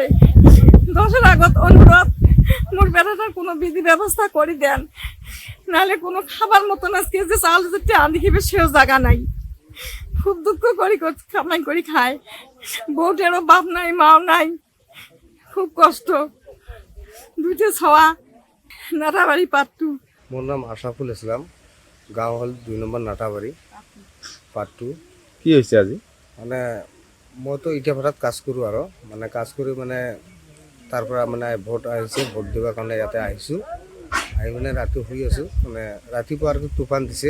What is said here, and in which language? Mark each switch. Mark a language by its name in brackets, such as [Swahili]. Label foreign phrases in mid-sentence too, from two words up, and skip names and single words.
[Bangla] 10-এর আগত অনুরোধ, মোর বেটাটার কোনো বিধি ব্যবস্থা করে দেন, নাহলে কোনো খাবার মতন আজকে যে চাল যে রান্দি খেবে সেও জায়গা নাই। খুব দুঃখ করি, কামাই করি খায়, বউটেরও বাপ নাই মাও নাই, খুব কষ্ট। 2টে ছওয়া, নাটাবাড়ি পার্ট 2। [Assamese] মোর নাম আশরাফুল ইসলাম, গাঁও হল 2 নম্বৰ নাটাবাৰী পাৰ্ট 2। কি হৈছে আজি? মানে মইতো ইটা ভাড়াত কাজ কৰোঁ আৰু মানে কাজ কৰি মানে তাৰ পৰা মানে ভোট আহিছে, ভোট দিবৰ কাৰণে ইয়াতে আহিছোঁ। আহি মানে ৰাতি শুই আছোঁ, মানে ৰাতিপুৱা আৰু তুফান দিছে।